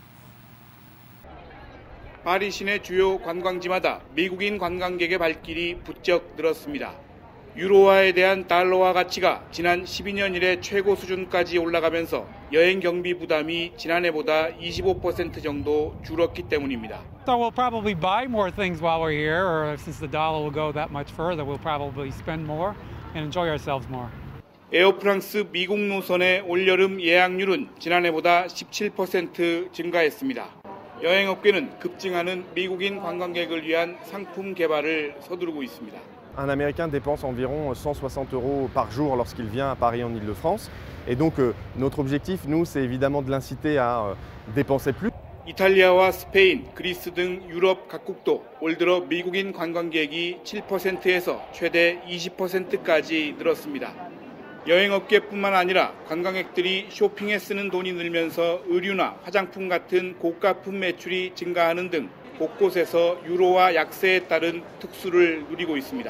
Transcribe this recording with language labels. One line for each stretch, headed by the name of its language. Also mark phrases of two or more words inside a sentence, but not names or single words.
Korean: 파리 시내 주요 관광지마다 미국인 관광객의 발길이 부쩍 늘었습니다. 유로화에 대한 달러화 가치가 지난 12년 이래 최고 수준까지 올라가면서 여행 경비 부담이 지난해보다 25% 정도 줄었기 때문입니다.
English: So we'll probably buy more things while we're here, or since the dollar will go that much further, we'll probably spend more and enjoy ourselves more.
Korean: 에어프랑스 미국 노선의 올여름 예약률은 지난해보다 17% 증가했습니다. 여행업계는 급증하는 미국인 관광객을 위한 상품 개발을 서두르고 있습니다.
French: Un Américain dépense environ 160 € par jour lorsqu'il vient à Paris en Île-de-France. Et donc notre objectif, nous, c'est évidemment de l'inciter à dépenser plus.
Korean: 이탈리아와 스페인, 그리스 등 유럽 각국도 올 들어 미국인 관광객이 7%에서 최대 20%까지 늘었습니다. 여행업계뿐만 아니라 관광객들이 쇼핑에 쓰는 돈이 늘면서 의류나 화장품 같은 고가품 매출이 증가하는 등 곳곳에서 유로화 약세에 따른 특수를 누리고 있습니다.